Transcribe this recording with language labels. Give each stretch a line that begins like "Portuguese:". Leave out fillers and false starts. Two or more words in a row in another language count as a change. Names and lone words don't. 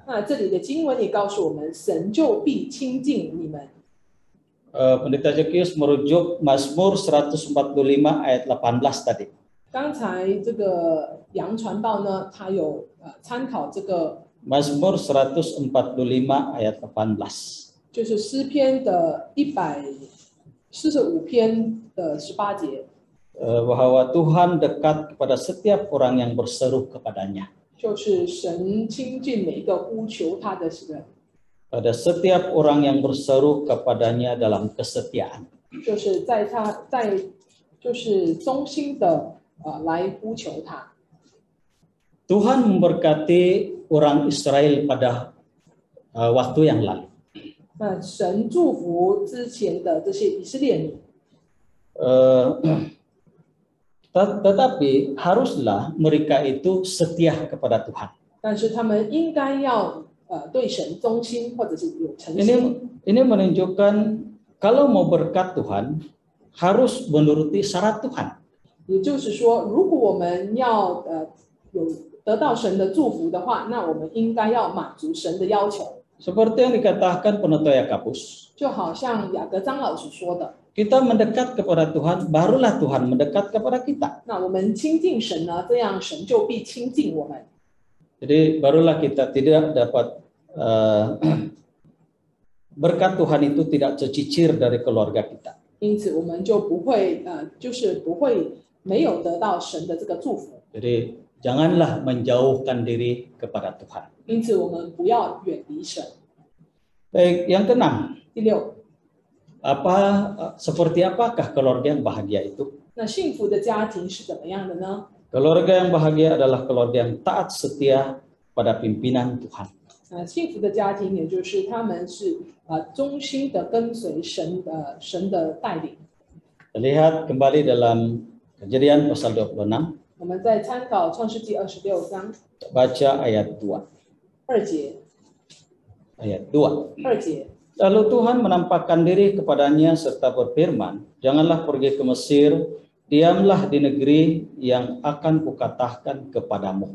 Chinese: 那这里的经文也告诉我们，神就必亲近你们。
Indonesian: Pendeta Zekius merujuk Mazmur 145 ayat 18 tadi.
Chinese: 刚才这个杨传道呢，他有参考这个
Indonesian: Mazmur 145 ayat 18.
Chinese: 就是诗篇的145篇的18节。
Indonesian: Bahwa Tuhan dekat kepada setiap orang yang berseru kepadanya.
Chinese: 就是神亲近每一个呼求他的人，
Indonesian: Pada setiap orang yang berseru kepadanya dalam kesetiaan.
Chinese: 就是就是忠心的来呼求他。
Indonesian: Tuhan memberkati orang Israel pada waktu yang lalu.
Chinese: 那神祝福之前的这些以色列民，
Indonesian: Tetapi haruslah mereka itu setia kepada Tuhan.
Chinese: 但是他们应该要对神忠心，或者是有诚心。
Indonesian: Ini menunjukkan kalau mau berkat Tuhan harus menuruti syarat Tuhan.
Chinese: 也就是说，如果我们要有得到神的祝福的话，那我们应该要满足神的要求。
Indonesian: Seperti yang dikatakan penutua Yakobus.
Chinese: 就好像雅各张老师说的，
Indonesian: Kita mendekat kepada Tuhan, barulah Tuhan mendekat kepada kita.
Chinese: 那我们亲近神呢，这样神就必亲近我们。
Indonesian: Jadi barulah kita tidak dapat berkat Tuhan itu tidak tercicir dari keluarga kita.
Chinese: 因此，我们就不会就是不会没有得到神的这个祝福。
Indonesian: Jadi janganlah menjauhkan diri kepada Tuhan.
Chinese: 因此，我们不要远离神。
Indonesian: Baik, yang keenam,
Chinese: 第六，
Indonesian: seperti apakah keluarga yang bahagia itu?
Chinese: 那幸福的家庭是怎么样的呢？
Indonesian: Keluarga yang bahagia adalah keluarga yang taat setia pada pimpinan Tuhan.
Chinese: 幸福的家庭，也就是他们是忠心的跟随神的带领。
Indonesian: Lihat kembali dalam Kejadian pasal 26,
Chinese: 我们在参考创世纪26章
Indonesian: baca ayat 2.
Chinese: 2节，
Indonesian: Ayat 2.
Chinese: 2节。
Indonesian: Lalu Tuhan menampakkan diri kepadanya serta berfirman, janganlah pergi ke Mesir, diamlah di negeri yang akan kukatakan kepadamu.